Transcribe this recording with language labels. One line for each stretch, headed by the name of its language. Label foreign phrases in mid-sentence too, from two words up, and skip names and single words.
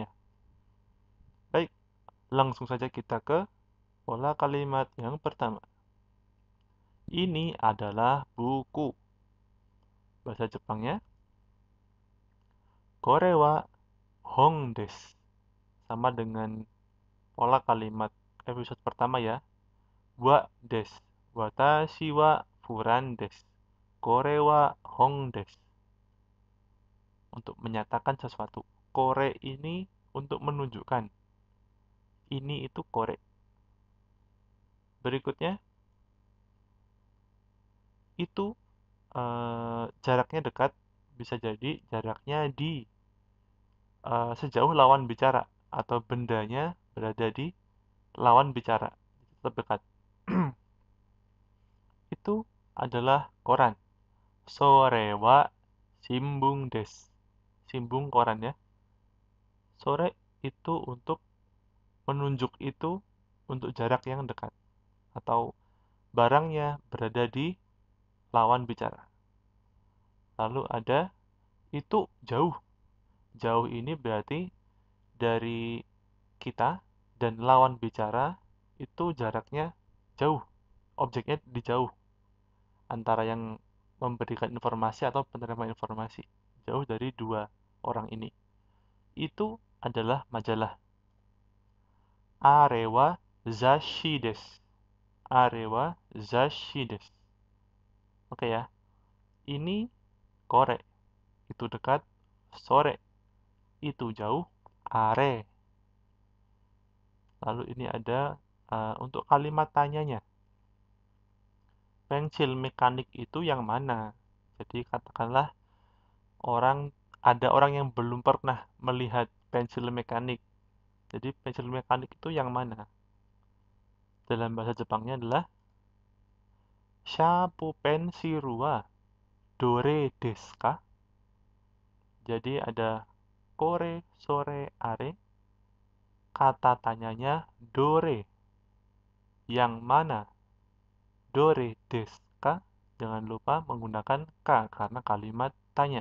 Indonesian: Baik, langsung saja kita ke pola kalimat yang pertama. Ini adalah buku. Bahasa Jepangnya,
Japanese: kore wa hong desu.
Indonesian: Sama dengan pola kalimat episode pertama ya.
Japanese: Wa desu. Watashi wa furan desu. Kore wa hong desu.
Indonesian: Untuk menyatakan sesuatu. Kore ini untuk menunjukkan. Ini itu kore. Berikutnya, itu jaraknya dekat, bisa jadi jaraknya di sejauh lawan bicara atau bendanya berada di lawan bicara, tetap dekat. Itu adalah koran.
Japanese: Sore wa shimbun desu.
Indonesian: Shimbun koran ya. Sore itu untuk menunjuk itu untuk jarak yang dekat atau barangnya berada di lawan bicara. Lalu ada itu jauh. Jauh ini berarti dari kita dan lawan bicara itu jaraknya jauh. Objeknya di jauh antara yang memberikan informasi atau penerima informasi. Jauh dari dua orang ini. Itu adalah majalah.
Japanese: Arewa zashi desu. Arewa zashi desu.
Indonesian: Oke ya. Ini kore. Itu dekat. Sore. Itu jauh. Are. Lalu ini ada untuk kalimat tanyanya. Pensil mekanik itu yang mana? Jadi katakanlah ada orang yang belum pernah melihat pensil mekanik. Jadi pensil mekanik itu yang mana? Dalam bahasa Jepangnya adalah
Japanese: Shapu penshiru wa dore desu ka?
Indonesian: Jadi ada kore, sore, are. Kata tanyanya dore. Yang mana?
Japanese: Dore desu ka?
Indonesian: Jangan lupa menggunakan ka karena kalimat tanya.